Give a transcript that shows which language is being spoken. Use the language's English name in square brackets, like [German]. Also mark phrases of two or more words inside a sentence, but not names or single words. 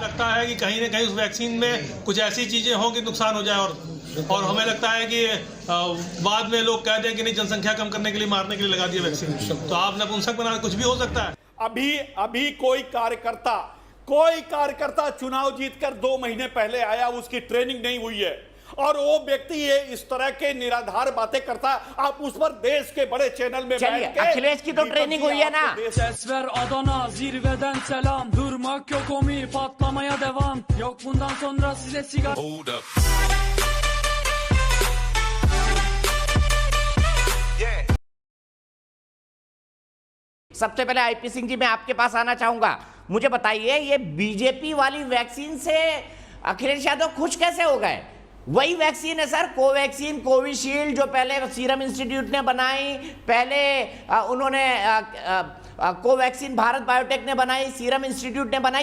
[Hindi] लगता है कि कहीं ना कहीं उस वैक्सीन में कुछ ऐसी चीजें हों कि नुकसान हो जाए और हमें लगता है कि बाद में लोग कह दें कि नहीं, जनसंख्या कम करने के लिए, मारने के लिए लगा दिया वैक्सीन, तो आप नपुंसक बना, कुछ भी हो सकता है। अभी कोई कार्यकर्ता चुनाव जीतकर 2 महीने पहले आया, उसकी ट्रेनिंग नहीं हुई है और वो व्यक्ति ये इस तरह के निराधार बातें करता है। आप उस पर देश के बड़े चैनल में चलिए, अखिलेश की तो ट्रेनिंग हुई है ना। [Turkish] Ses ver Adana zirveden selam. Durmak yok omi patlamaya devam. Yok bundan sonra size sigara. [English] Hold up. [Hindi] सबसे पहले आईपी सिंह जी, मैं आपके पास आना चाहूंगा। मुझे बताइए, ये बीजेपी वाली वैक्सीन से अखिलेश यादव खुश कैसे हो गए? वही वैक्सीन है सर, कोवैक्सीन, कोविशील्ड, जो पहले सीरम इंस्टीट्यूट ने बनाई, पहले उन्होंने कोवैक्सीन भारत बायोटेक ने बनाई, सीरम इंस्टीट्यूट ने बनाई।